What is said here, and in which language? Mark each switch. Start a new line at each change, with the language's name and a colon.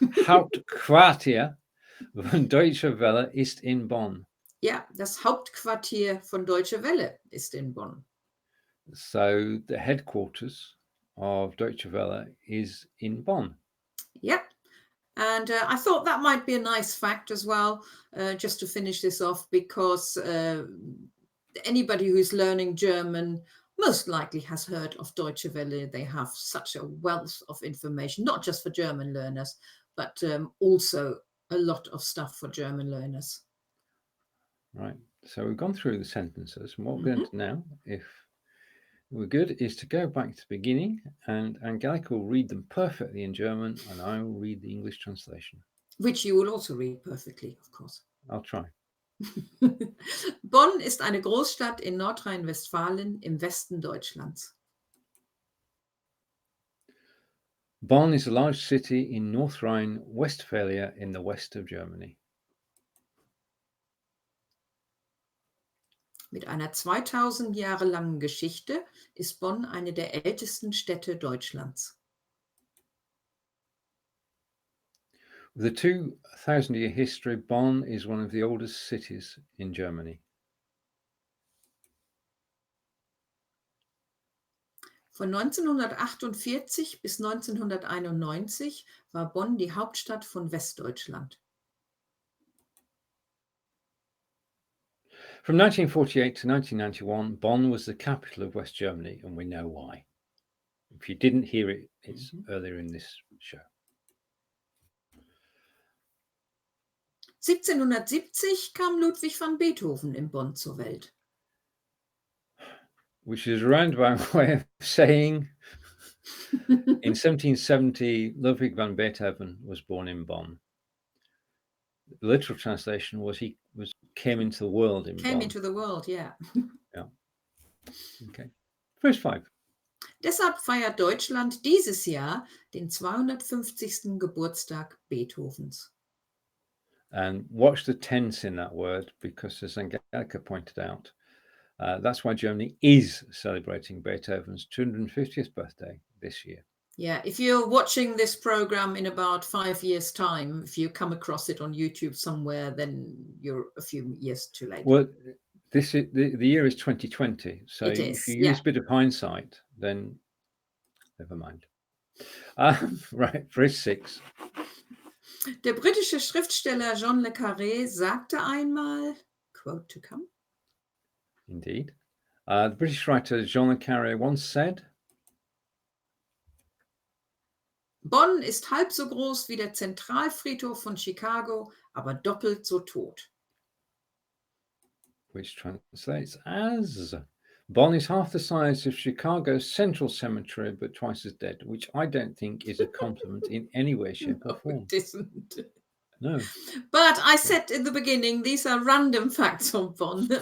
German: Hauptquartier von Deutsche Welle ist in Bonn. Ja, das Hauptquartier von Deutsche Welle ist in Bonn.
English: So the headquarters of Deutsche Welle is in Bonn. Yep. And I thought that might be a nice fact as well, just to finish this off, because anybody who's learning German most likely has heard of Deutsche Welle. They have such a wealth of information, not just for German learners, but also a lot of stuff for German learners. Right. So we've gone through the sentences. And what we're going to now, if we're good, is to go back to the beginning, and Angelika will read them perfectly in German, and I will read the English translation. Which you will also read perfectly, of course. I'll try.
German: Bonn ist eine Großstadt in Nordrhein-Westfalen im Westen Deutschlands.
English: Bonn is a large city in North Rhine-Westphalia in the west of Germany.
German: Mit einer 2000 Jahre langen Geschichte ist Bonn eine der ältesten Städte Deutschlands.
English: With a 2,000-year history, Bonn is one of the oldest cities in Germany.
German: Von 1948 bis 1991 war Bonn die Hauptstadt von Westdeutschland.
English: From 1948 to 1991, Bonn was the capital of West Germany, and we know why. If you didn't hear it, it's earlier in this show.
German: 1770 kam Ludwig van Beethoven in Bonn zur Welt.
English: Which is a roundabout way of saying in 1770, Ludwig van Beethoven was born in Bonn. The literal translation was he came into the world in Bonn. Came into the world, yeah. Yeah. Okay. Verse 5.
German: Deshalb feiert Deutschland dieses Jahr den 250. Geburtstag Beethovens.
English: And watch the tense in that word, because as Angelika pointed out, that's why Germany is celebrating Beethoven's 250th birthday this year. Yeah, if you're watching this program in about 5 years' time, if you come across it on YouTube somewhere, then you're a few years too late. Well, this is the year is 2020. So It if is, you use yeah. a bit of hindsight, then never mind. Right, verse 6.
German: Der britische Schriftsteller John le Carré.sagte einmal,
English: quote to come. Indeed. The British writer John le Carré once said,
German: Bonn ist halb so groß wie der Zentralfriedhof von Chicago, aber doppelt so tot.
English: which translates as, Bonn is half the size of Chicago's Central Cemetery, but twice as dead, which I don't think is a compliment in any way, shape, or No, form. it isn't. No. But I said in the beginning, these are random facts on Bonn.